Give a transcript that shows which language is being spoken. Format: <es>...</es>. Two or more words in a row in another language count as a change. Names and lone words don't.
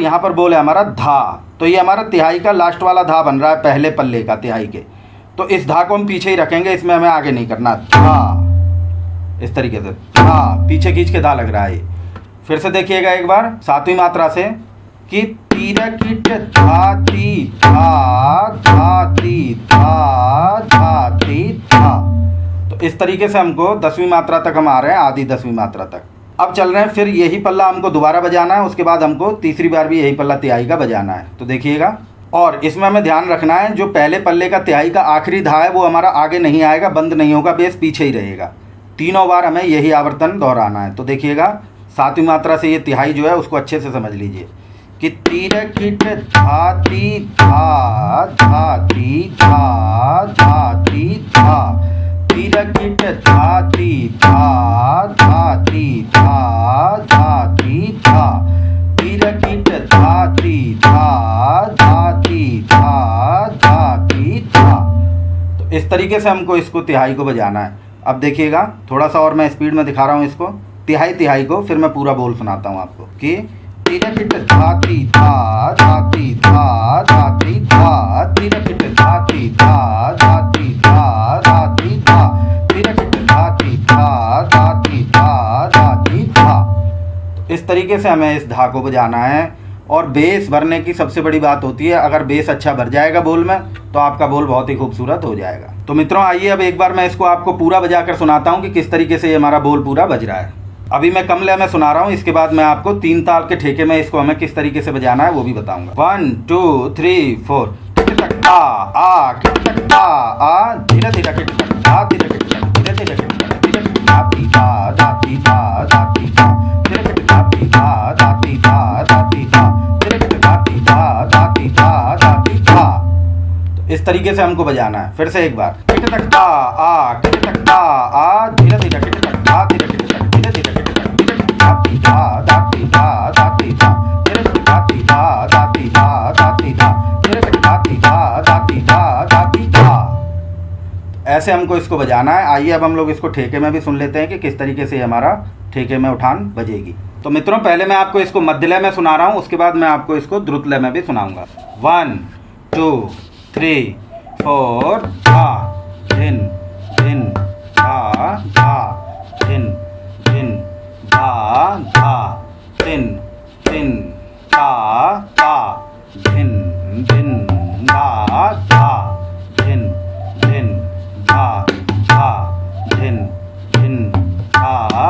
<hi>यहाँ पर बोल है हमारा धा। तो ये हमारा तिहाई का लास्ट वाला धा बन रहा है, पहले पल्ले का तिहाई के। तो इस धा को हम पीछे ही रखेंगे, इसमें हमें आगे नहीं करना। धा इस तरीके से, धा पीछे खींच के धा लग रहा है ये। फिर से देखिएगा एक बार 7वीं मात्रा से, कि तीर कीट धा ती धा धा ती धा धा ती धा। तो इस तरीके से हमको 10वीं मात्रा तक हम आ रहे हैं, आधी 10वीं मात्रा तक। अब चल रहे हैं, फिर यही पल्ला हमको दोबारा बजाना है। उसके बाद हमको तीसरी बार भी यही पल्ला तिहाई का बजाना है। तो देखिएगा, और इसमें हमें ध्यान रखना है, जो पहले पल्ले का तिहाई का आखिरी धा है वो हमारा आगे नहीं आएगा, बंद नहीं होगा, बेस पीछे ही रहेगा। तीनों बार हमें यही आवर्तन दोहराना है। तो देखिएगा, सातवीं मात्रा से ये तिहाई जो है उसको अच्छे से समझ लीजिए कि तिरकिट धाती धा धाती धा धाती धा, तिरकिट धाती धा धाती धा धाती धा, तिरकिट धाती धा धाती धा धाती धा। तो इस तरीके से हमको इसको तिहाई को बजाना है। अब देखिएगा, थोड़ा सा और मैं स्पीड में दिखा रहा हूँ इसको, तिहाई को, फिर मैं पूरा बोल सुनाता हूँ आपको कि तिरकिट धाती धा धाती धा धाती धा, तिरकिट धाती धा धाती धा धाती धा, तिरकिट धाती धा धाती धा धाती धा। तो इस तरीके से हमें इस धा को बजाना है। और बेस भरने की सबसे बड़ी बात होती है, अगर बेस अच्छा भर जाएगा बोल में तो आपका बोल बहुत ही खूबसूरत हो जाएगा। तो मित्रों, आइए अब एक बार मैं इसको आपको पूरा बजा कर सुनाता हूँ कि किस तरीके से ये हमारा बोल पूरा बज रहा है। अभी मैं कम लय में सुना रहा हूँ, इसके बाद मैं आपको 3 ताल के ठेके में इसको हमें किस तरीके से बजाना है वो भी बताऊंगा। 1 2 3 4 आ किट आ धीरे धीरे किट आ धीरे किट धीरे धीरे किट धीरे धाती धा धाती धा धाती धा, धीरे किट धाती धा धाती धा धाती धा, धीरे किट धाती धा धाती धा धाती धा। तो इस तरीके से हमको बजाना है। फिर से एक बार, किट तकता आ धीरे धीरे किट तकता धीरे किट धीरे धीरे किट धीरे धाती धा धाती धा धाती धा, धीरे किट धाती धा धाती धा धाती धा, धीरे किट धाती धा धाती धा धाती धा। ऐसे हमको इसको बजाना है। आइए अब हम लोग इसको ठेके में भी सुन लेते हैं कि किस तरीके से हमारा ठेके में उठान बजेगी। तो मित्रों, पहले मैं आपको इसको मध्य लय में सुना रहा हूँ, उसके बाद मैं आपको इसको द्रुत लय में भी सुनाऊंगा। 1 2 3 4 धा धिन धिन धा धा धिन धिन धा धा धिन धिन धा धा धिन धिन धा धा धिन धिन धा धा धिन धिन धा</hi>